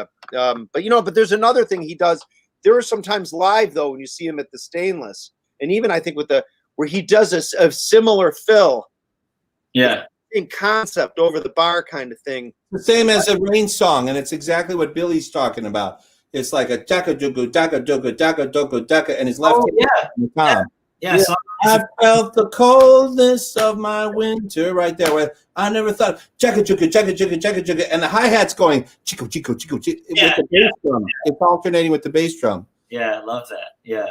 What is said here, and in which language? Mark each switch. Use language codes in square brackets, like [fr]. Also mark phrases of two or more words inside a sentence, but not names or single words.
[en] But there's another thing he does. There are sometimes live though when you see him at the Stainless, and even I think where he does a similar fill. Yeah. Same concept over the bar kind of thing. The same as a Rain song, and it's exactly what Billy's talking about. It's like a daka dugu daka dugu daka dugu daka, and his left hand. Yeah. So I felt the coldness of my winter right there. Where I never thought chaka chugga chaka chugga chaka chugga, and the hi hat's going chico chico chico chico with the bass drum. It's alternating with the bass drum. Yeah, I love that.